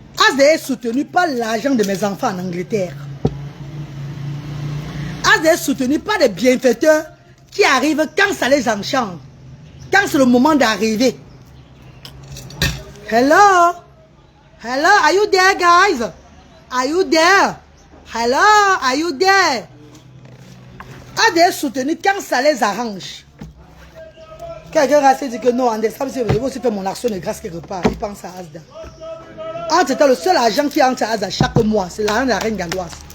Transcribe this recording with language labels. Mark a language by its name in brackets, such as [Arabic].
[French] Asda est soutenu par l'argent de mes enfants en Angleterre. Asda est soutenu par des bienfaiteurs qui arrivent quand ça les enchante. Quand c'est le moment d'arriver. Hello? [English] Hello, are you there, guys? Are you there? Hello, are you there? [French] À des soutenus quand ça les arrange. Quelqu'un va se dire que non, en décembre, je vais aussi faire mon action de grâce quelque part. Il pense à Asda. Entre-temps, le seul argent qui entre à Asda chaque mois, c'est l'argent de la reine galloise.